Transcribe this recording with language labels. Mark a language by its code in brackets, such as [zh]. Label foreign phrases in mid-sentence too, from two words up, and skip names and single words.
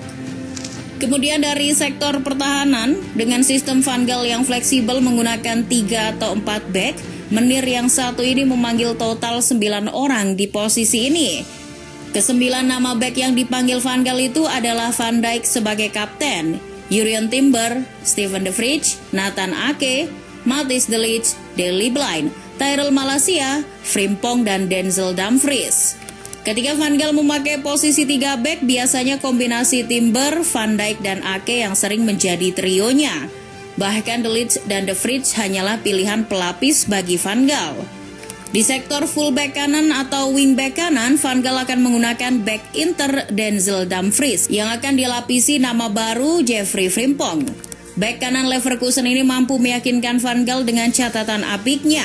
[id] Kemudian dari sektor pertahanan, dengan sistem Van Gaal yang fleksibel menggunakan 3 atau 4 back, menir yang satu ini memanggil total 9 orang di posisi ini. Ke-9 nama back yang dipanggil Van Gaal itu adalah Van Dijk sebagai kapten, Jurriën Timber, Steven de Vrij, Nathan Ake, Matthijs de Ligt, Daley Blind, Tyrell Malacia, Frimpong, dan Denzel Dumfries. Ketika Van Gaal memakai posisi 3 back, biasanya kombinasi Timber, Van Dijk, dan Ake yang sering menjadi trionya. Bahkan de Ligt dan de Vrij hanyalah pilihan pelapis bagi Van Gaal. Di sektor fullback kanan atau wingback kanan, Van Gaal akan menggunakan back inter Denzel Dumfries yang akan dilapisi nama baru Jeffrey Frimpong. Back kanan Leverkusen ini mampu meyakinkan Van Gaal dengan catatan apiknya.